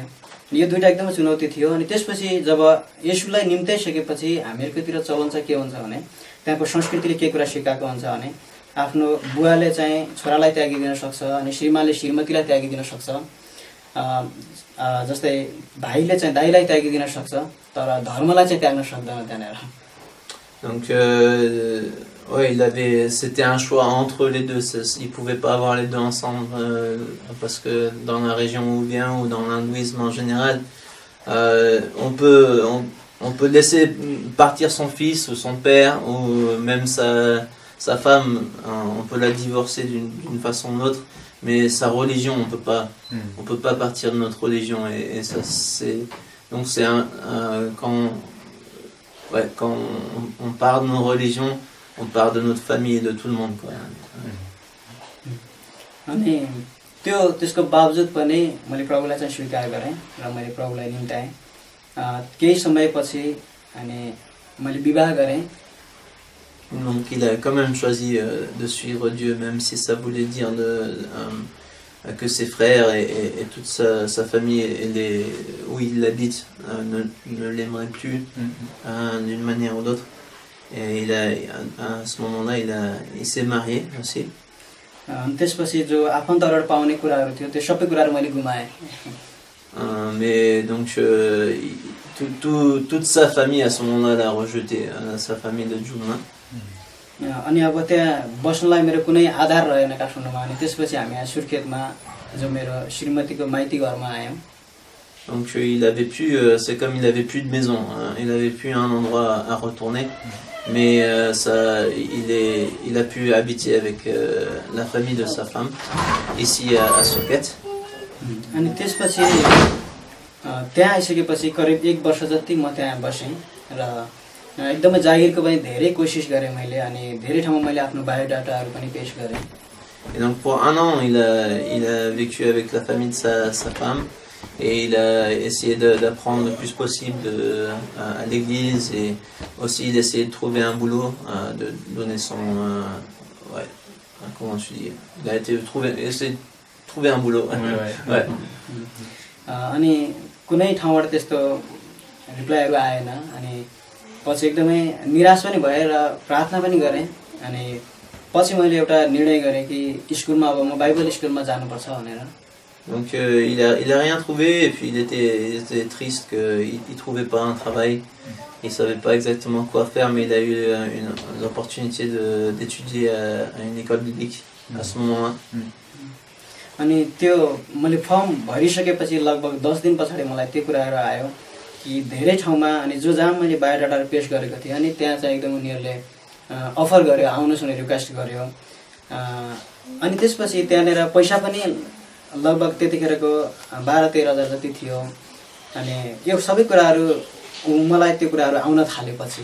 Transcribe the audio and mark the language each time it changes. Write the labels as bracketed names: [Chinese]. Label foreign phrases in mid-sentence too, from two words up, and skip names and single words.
[Nepali] यो दुईटा एकदमै चुनौती थियो. अनि त्यसपछि जब येशूलाई निम्त्याइसकेपछि हामीहरुकोतिर चलन चाहिँ के हुन्छ भने त्यहाँको संस्कृतिले के कुरा सिकाएको हुन्छ भने आफ्नो बुवाले चाहिँ छोरालाई त्यागिदिन सक्छ अनि श्रीमानले श्रीमतीलाई त्यागिदिन सक्छ जस्तै भाइले चाहिँ दाइलाई त्यागिदिन सक्छ तर धर्मलाई चाहिँ त्याग्न सक्दैन त्यहाँनेर. [French] Donc c'était un choix entre les deux, il pouvait pas avoir les deux ensemble parce que dans la région où il vient ou dans l'hindouisme en général, on peut laisser partir son fils ou son père ou même sa femme, on peut la divorcer d'une façon ou d'autre, mais sa religion on peut pas partir de notre religion et ça c'est donc c'est quand on part de nos religions, on part de notre famille et de tout le monde quoi. [Nepali] अनि त्यसको बावजुद पनि मैले प्रभुलाई चाहिँ स्वीकार गरेँ र मैले प्रभुलाई निम्त्याएँ. केही समयपछि अनि मैले विवाह गरेँ. [French] Donc il a quand même choisi de suivre Dieu même si ça voulait dire que ses frères et toute sa famille où il habite ne l'aimeraient plus d'une manière ou d'autre. Et à ce moment-là, il s'est marié aussi. [Nepali] त्यसपछि जो आफन्तहरू पाउने कुराहरू थियो त्यो सबै कुराहरू मैले गुमाएँ. [French] Mais donc toute sa famille à ce moment-là l'a rejeté, sa famille de Juma. [Nepali] अनि अब त्यहाँ बस्नलाई मेरो कुनै आधार रहेन काठमाडौँमा. अनि त्यसपछि हामी यहाँ सुर्खेतमा जो मेरो श्रीमतीको माइती घरमा आयौँ. [French] Donc c'est comme il avait plus de maison, il avait plus un endroit à retourner, mais il a pu habiter avec la famille de sa femme ici à Soket. [Nepali] अनि त्यसपछि त्यहाँ आइसकेपछि करिब 1 वर्ष जति म त्यहाँ बसेँ र एकदमै जागिरको पनि धेरै कोसिस गरेँ मैले अनि धेरै ठाउँमा मैले आफ्नो बायोडाटाहरू पनि पेश गरेँ। [French] Et donc pour 1 an, il a vécu avec la famille de sa femme et il a essayé d'apprendre le plus possible à l'église et aussi il a essayé de trouver un boulot, de donner son... comment tu dis? Il a essayé de trouver un boulot. Ouais. [Nepali] अनि कुनै ठाउँबाट त्यस्तो रिप्लाईहरू आएन अनि पछि एकदमै निराश पनि भए र प्रार्थना पनि गरेँ अनि पछि मैले एउटा निर्णय गरेँ कि स्कुलमा अब म बाइबल स्कुलमा जानुपर्छ भनेर। [French] Donc il a rien trouvé et puis il était triste qu'il trouvait pas un travail. Il savait pas exactement quoi faire, mais il a eu une opportunité d'étudier à une école biblique à ce moment-là. [Nepali] अनि त्यो मैले फर्म भरिसकेपछि लगभग 10 दिन पछाडि मलाई त्यो कुराहरू आयो कि धेरै ठाउँमा अनि जहाँ मैले बायोडाटाहरू पेश गरेको थिएँ अनि त्यहाँ चाहिँ एकदम उनीहरूले अफर गर्यो, आउनुहोस् भनेर रिक्वेस्ट गर्यो। अनि त्यसपछि त्यहाँनिर पैसा पनि लगभग त्यतिखेरको 12-13 हजार जति थियो अनि यो सबै कुराहरू मलाई त्यो कुराहरू आउन थालेपछि